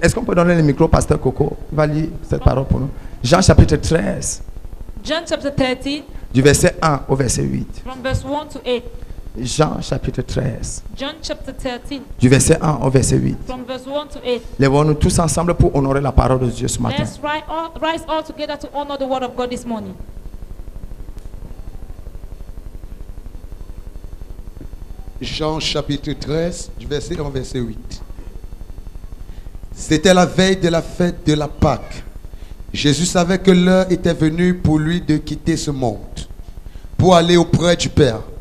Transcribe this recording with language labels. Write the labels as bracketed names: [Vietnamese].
[French] Est-ce qu'on peut donner le micro au pasteur Coco? Il va lire cette parole pour nous. Jean chapitre 13, [English] John chapter 13, [French] du verset 1 au verset 8. [English] from verse 1 to 8. [French] Jean chapitre 13, [English] John chapter 13, [French] du verset 1 au verset 8. [English] from verse 1 to 8. [French] Lèvons-nous tous ensemble pour honorer la parole de Dieu ce matin. [English] Let's rise all together to honor the word of God this morning. [French] Jean chapitre 13, du verset 1 au verset 8. C'était la veille de la fête de la Pâque. Jésus savait que l'heure était venue pour lui de quitter ce monde, pour aller auprès du Père.